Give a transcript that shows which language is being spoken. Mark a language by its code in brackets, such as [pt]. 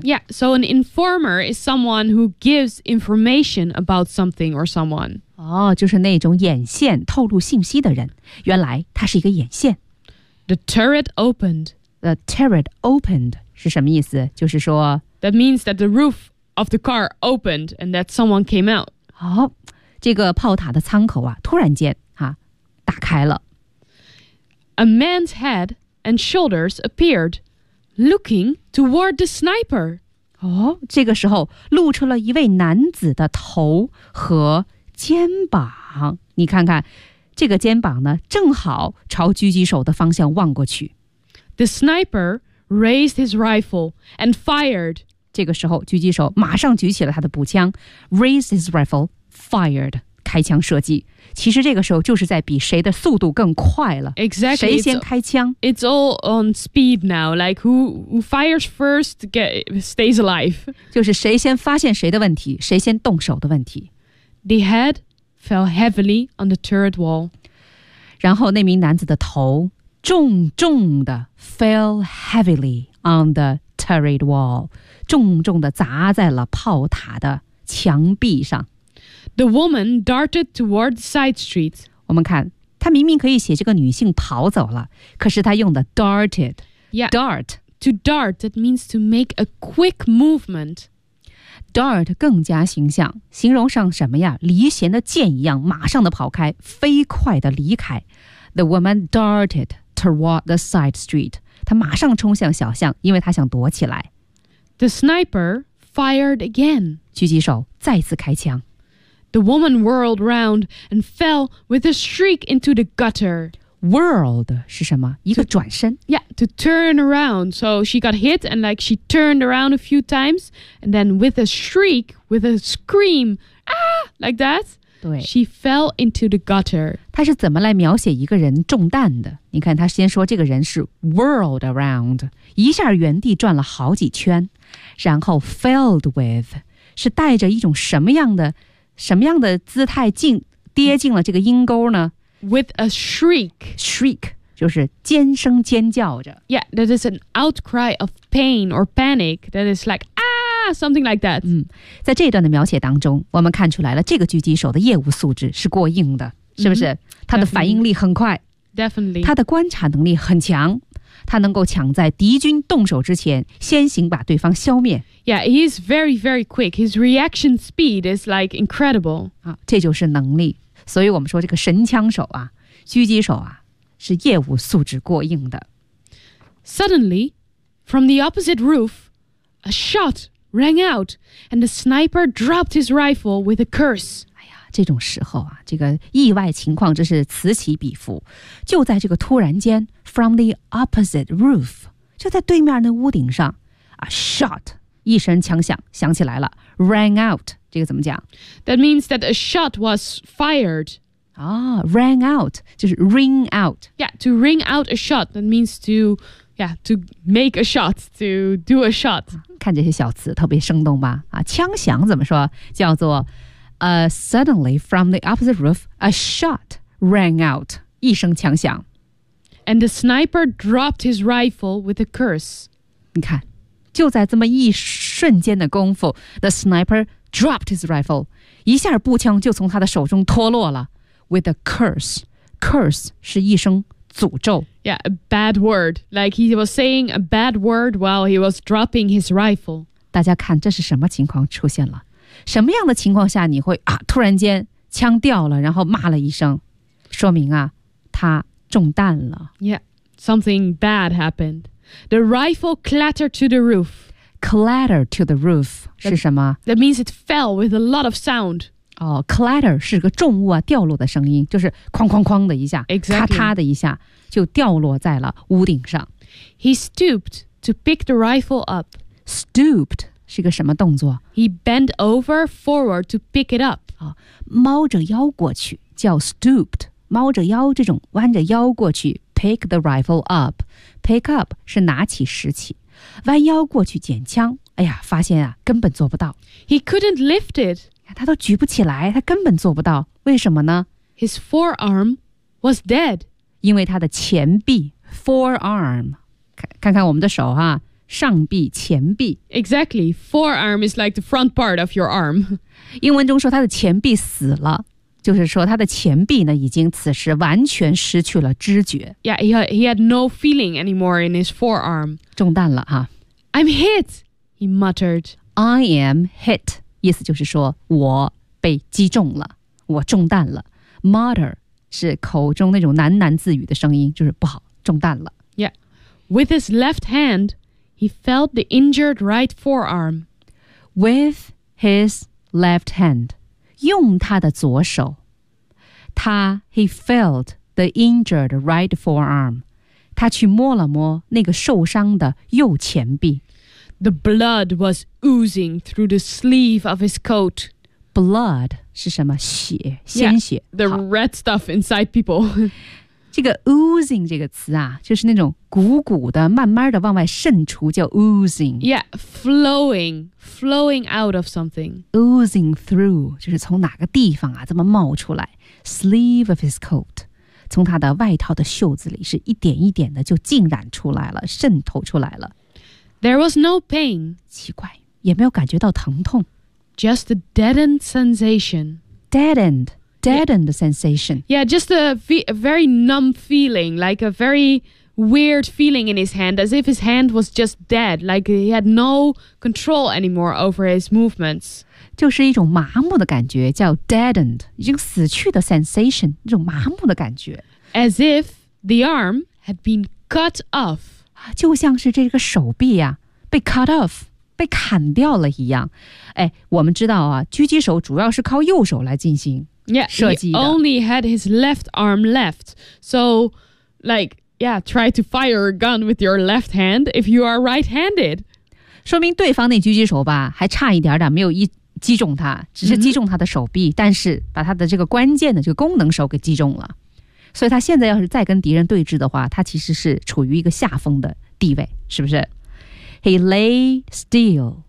[en] Yeah, so an informer is someone who gives information about something or someone. [zh] 哦，就是那种眼线透露信息的人。原来他是一个眼线。 [en] The turret opened. The turret opened [zh] 是什么意思？就是说 [en] That means that the roof of the car opened and that someone came out. [zh] 哦，这个炮塔的舱口啊，突然间啊，打开了。 [en] A man's head and shoulders appeared, looking toward the sniper. [zh] 哦，这个时候露出了一位男子的头和肩膀。你看看，这个肩膀呢，正好朝狙击手的方向望过去。 [en] The sniper raised his rifle and fired. [zh] 这个时候，狙击手马上举起了他的步枪 ， [en] raised his rifle, fired. [zh] 开枪射击，其实这个时候就是在比谁的速度更快了。 [en] Exactly, [zh] 谁先开枪 [en] ？It's all on speed now. Like who fires first stays alive. [zh] 就是谁先发现谁的问题，谁先动手的问题。 [en] The head fell heavily on the turret wall. [zh] 然后那名男子的头重重的 [en] fell heavily on the turret wall, [zh] 重重的砸在了炮塔的墙壁上。 [en] The woman darted toward the side street. [zh] 我们看，她明明可以写这个女性跑走了，可是她用的 darted. [en] Yeah, dart. To dart, that means to make a quick movement. [zh] Dart 更加形象，形容上什么呀？离弦的箭一样，马上的跑开，飞快的离开。 [en] The woman darted toward the side street. [zh] 她马上冲向小巷，因为她想躲起来。 [en] The sniper fired again. [zh] 狙击手再次开枪。 [en] The woman whirled round and fell with a shriek into the gutter. [zh] Whirled 是什么？一个转身。 [en] Yeah, to turn around. So she got hit and like she turned around a few times. And then with a shriek, with a scream, ah, like that. She fell into the gutter. [zh] 她是怎么来描写一个人中弹的？你看她先说这个人是 [en] whirled around, [zh] 一下原地转了好几圈，然后 [en] filled with, [zh] 是带着一种什么样的姿态跌进了这个阴沟呢？ [en] With a shriek. [zh] Shriek, 就是尖声尖叫着。 [en] Yeah, that is an outcry of pain or panic. That is like, ah, something like that. [zh] 在这段的描写当中，我们看出来了这个狙击手的业务素质是过硬的，是不是？他的反应力很快。 [en] Definitely. [zh] 他的观察能力很强。他能够抢在敌军动手之前先行把对方消灭。 [en] Yeah, he is very, very quick. His reaction speed is like incredible. [zh] 这就是能力。所以我们说这个神枪手啊，狙击手啊，是业务素质过硬的。 [en] Suddenly, from the opposite roof, a shot rang out and the sniper dropped his rifle with a curse. [zh] 这种时候啊，这个意外情况真是此起彼伏。就在这个突然间 ， [en] from the opposite roof， [zh] 就在对面那屋顶上 ， [en] a shot， [zh] 一声枪响响起来了 ， [en] rang out， [zh] 这个怎么讲 [en] ？That means that a shot was fired. 啊 ，rang out [zh] 就是 [en] ring out. Yeah, to ring out a shot. That means to, yeah, to make a shot, to do a shot. [zh] 看这些小词特别生动吧？啊，枪响怎么说？叫做。 [en] Suddenly, from the opposite roof, a shot rang out. [zh] 一声枪响。 [en] And the sniper dropped his rifle with a curse. [zh] 你看，就在这么一瞬间的功夫 , [en] the sniper dropped his rifle. [zh] 一下步枪就从他的手中脱落了。 [en] With a curse. Curse [zh] 是一声诅咒。 [en] Yeah, a bad word. Like he was saying a bad word while he was dropping his rifle. [zh] 大家看这是什么情况出现了。什么样的情况下你会啊突然间枪掉了然后骂了一声说明啊他中弹了。 [en] Yeah, something bad happened. The rifle clattered to the roof. Clatter to the roof [zh] 是什么 [en] That means it fell with a lot of sound. [zh] 哦 clatter 是个重物啊掉落的声音就是哐哐哐的一下、 [en] exactly. [zh] 咔嚓的一下就掉落在了屋顶上。 [en] He stooped to pick the rifle up. [zh] Stooped. 是个什么动作 [en] ？He bent over forward to pick it up. [zh] 啊，猫着腰过去叫 stooped， 猫着腰这种弯着腰过去 [en] pick the rifle up， pick up [zh] 是拿起拾起，弯腰过去捡枪。哎呀，发现啊，根本做不到。 [en] He couldn't lift it. [zh] 他都举不起来，他根本做不到。为什么呢 [en] ？His forearm was dead. [zh] 因为他的前臂 forearm， 看看我们的手哈、啊。上臂前臂 [en] Exactly, forearm is like the front part of your arm [zh] 英文中说他的前臂死了就是说他的前臂呢已经此时完全失去了知觉 [en] Yeah, he had no feeling anymore in his forearm [zh] 中弹了哈、 [en] 啊、I'm hit, he muttered I am hit [zh] 意思就是说我被击中了我中弹了 Mutter 是口中那种喃喃自语的声音就是不好中弹了 [en] Yeah, with his left handHe felt the injured right forearm. With his left hand. [zh] 用他的左手。 [en] He felt the injured right forearm. [zh] 他去摸了摸那个受伤的右前臂。 [en] The blood was oozing through the sleeve of his coat. [zh] Blood 是什么？血，鲜血。 [en] Yeah, the red stuff inside people. [zh] 这个 oozing 这个词啊，就是那种鼓鼓的、慢慢的往外渗出，叫 oozing。 [en] Yeah, flowing out of something. Oozing through [zh] 就是从哪个地方啊这么冒出来。 [en] Sleeve of his coat， [zh] 从他的外套的袖子里是一点一点的就浸染出来了，渗透出来了。 [en] There was no pain. [zh] 奇怪，也没有感觉到疼痛。 [en] Just a deadened sensation. Deadened. Deadened sensation. Yeah, just a very numb feeling, like a very weird feeling in his hand, as if his hand was just dead, like he had no control anymore over his movements. [zh] 就是一种麻木的感觉，叫 deadened, 已经死去的 sensation, 一种麻木的感觉。 [en] As if the arm had been cut off. [zh] 就像是这个手臂啊，被 [en] cut off, [zh] 被砍掉了一样。哎，我们知道啊，狙击手主要是靠右手来进行射击的。 [en] Yeah, he only had his left arm left. So, like, yeah, try to fire a gun with your left hand if you are right-handed. [zh] 说明对方那狙击手吧，还差一点点没有击中他，只是击中他的手臂，但是把他的这个关键的这个功能手给击中了。所以他现在要是再跟敌人对峙的话，他其实是处于一个下风的地位，是不是？ [en] He lay still.